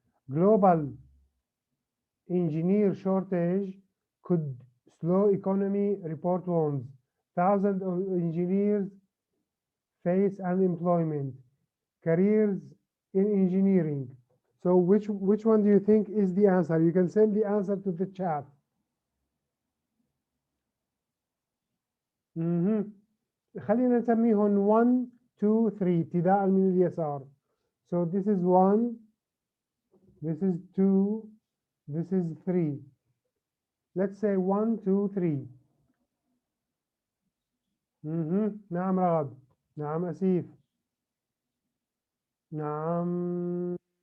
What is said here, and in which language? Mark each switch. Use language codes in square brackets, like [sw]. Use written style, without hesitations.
[en] Global engineer shortage could slow economy, report warns. Thousands of engineers face unemployment. Careers in engineering. So which one do you think is the answer? You can send the answer to the chat. [ar] خلينا نسميهم 1 2 3 ابتداء من اليسار. [en] So this is 1, this is 2, this is 3. let's say 1 2 3. [ar] نعم رغد، نعم أسيف، نعم.